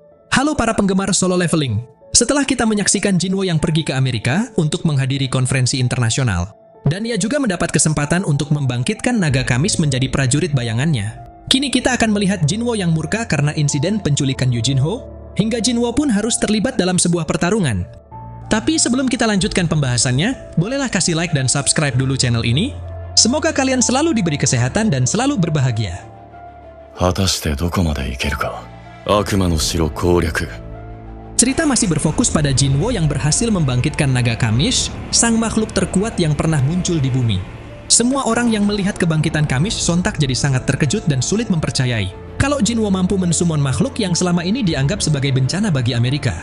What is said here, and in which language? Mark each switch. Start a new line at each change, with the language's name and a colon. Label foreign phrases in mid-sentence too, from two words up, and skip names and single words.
Indonesian: Halo para penggemar solo leveling. Setelah kita menyaksikan Jinwo yang pergi ke Amerika untuk menghadiri konferensi internasional, dan ia juga mendapat kesempatan untuk membangkitkan naga Kamis menjadi prajurit bayangannya. Kini kita akan melihat Jinwo yang murka karena insiden penculikan Yujinho, hingga Jinwo pun harus terlibat dalam sebuah pertarungan. Tapi sebelum kita lanjutkan pembahasannya, bolehlah kasih like dan subscribe dulu channel ini. Semoga kalian selalu diberi kesehatan dan selalu berbahagia.
Japanese: 果たしてどこまで行けるか。悪魔の城攻略。
Indonesian: Cerita masih berfokus pada Jinwo yang berhasil membangkitkan naga Kamis, sang makhluk terkuat yang pernah muncul di bumi. Semua orang yang melihat kebangkitan Kamis sontak jadi sangat terkejut dan sulit mempercayai kalau Jinwo mampu mensumon makhluk yang selama ini dianggap sebagai bencana bagi Amerika.